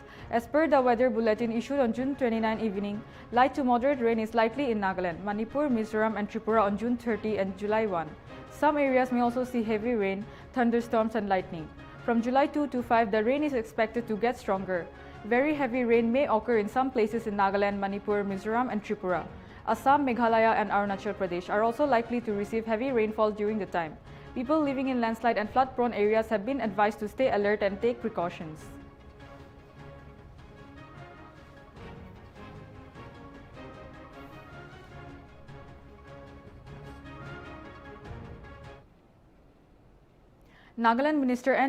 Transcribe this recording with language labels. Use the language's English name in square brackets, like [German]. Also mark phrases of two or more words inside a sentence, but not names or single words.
[English] As per the weather bulletin issued on June 29 evening, light to moderate rain is likely in Nagaland, Manipur, Mizoram and Tripura on June 30 and July 1. Some areas may also see heavy rain, thunderstorms and lightning. From July 2 to 5, the rain is expected to get stronger. Very heavy rain may occur in some places in Nagaland, Manipur, Mizoram and Tripura. Assam, Meghalaya and Arunachal Pradesh are also likely to receive heavy rainfall during the time. People living in landslide and flood-prone areas have been advised to stay alert and take precautions. Nagaland Minister N.